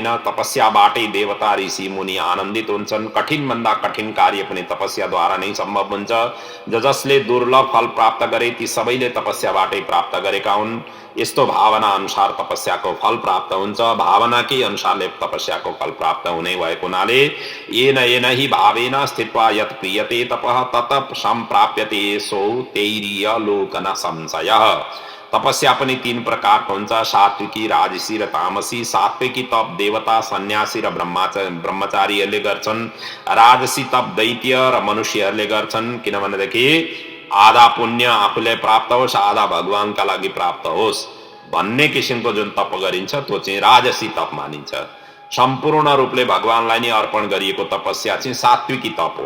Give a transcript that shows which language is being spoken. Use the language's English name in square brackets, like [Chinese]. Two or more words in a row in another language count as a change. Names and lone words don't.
[Nepali] तपस्याबाटै देवता ऋषि मुनि आनन्दित हुन्छन्। कठिन भन्दा कठिन कार्य पनि तपस्याद्वारा नै सम्भव हुन्छ। जसले दुर्लभ फल प्राप्त गरे ती सबैले तपस्याबाटै प्राप्त गरेका हुन्। यस्तो भावना अनुसार तपस्याको फल प्राप्त हुन्छ। भावनाकै अनुसारले तपस्याको फल प्राप्त हुने भएको हुनाले [Sanskrit] येन येन हि भावेन स्थित्वा यत् प्रियते तपः तत सम्प्राप्यते सो तैरीय लोक न संशयः। [Nepali] तपस्या पनि तीन प्रकारको हुन्छ, सात्विकी, राजसी र तामसी। सात्विकी तप देवता, सन्यासी र ब्रह्मचारीहरूले गर्छन्। राजसी तप दैत्य र मनुष्यहरूले गर्छन्। किनभनेदेखि आधा पुण्य आफूलाई प्राप्त होस्, आधा भगवानका लागि प्राप्त होस् भन्ने किसिमको जुन तप गरिन्छ त्यो चाहिँ राजसी तप मानिन्छ। सम्पूर्ण रूपले भगवानलाई नै अर्पण गरिएको तपस्या चाहिँ सात्विकी तप हो।